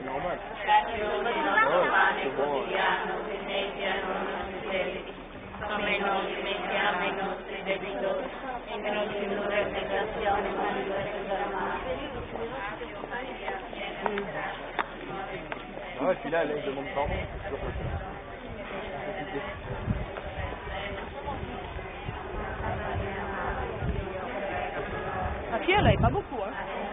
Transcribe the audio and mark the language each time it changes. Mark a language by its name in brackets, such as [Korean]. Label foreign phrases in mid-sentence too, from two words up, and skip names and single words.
[Italian] Come non dimentichiamo i nostri debitori e non ci indurre in tentazione, ma liberaci dal male. [French] Ouais, puis là, il demande pardon. La fille, elle n'avait pas beaucoup, hein.